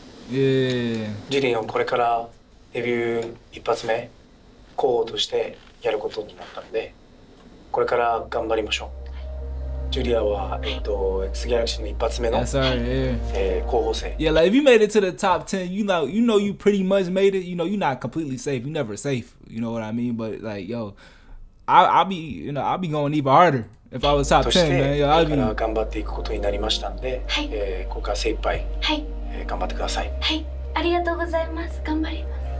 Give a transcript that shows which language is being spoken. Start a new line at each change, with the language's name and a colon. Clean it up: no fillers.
Japanese: ジュリンはこれからデビュー一発目候補としてやることになったので、これから頑張りましょう。ジュリアはX Galaxy の一発目の候補生。
English: Yeah, like if you made it to the top 10, you pretty much made it. You're not completely safe. You never safe. You know what I mean? But like, yo, I'll be going even harder if I was top 10, man. Yo,
Japanese: これから頑張っていくことになりましたんで、ここから精一杯頑張ってください。はい、ありがとうございます。頑張ります。